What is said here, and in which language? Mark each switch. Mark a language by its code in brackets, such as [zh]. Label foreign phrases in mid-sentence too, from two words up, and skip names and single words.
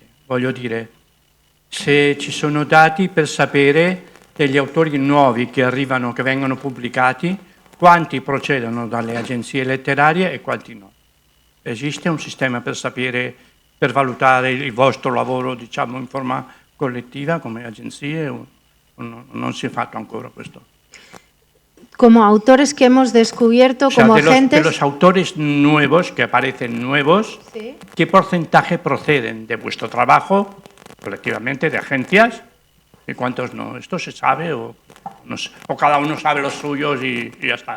[it] Voglio dire, se ci sono dati per sapere degli autori nuovi che arrivano, che vengono pubblicati, quanti procedono dalle agenzie letterarie e quanti no. Esiste un sistema per sapere, per valutare il vostro lavoro, diciamo, in forma collettiva come agenzie? O non si è fatto ancora questo? [es] Como autores que hemos descubierto, O sea, como de agentes... los autores nuevos, que aparecen nuevos, Sí. ¿qué porcentaje proceden de vuestro trabajo colectivamente, de agencias, y cuántos no? ¿Esto se sabe o cada uno sabe los suyos y ya está?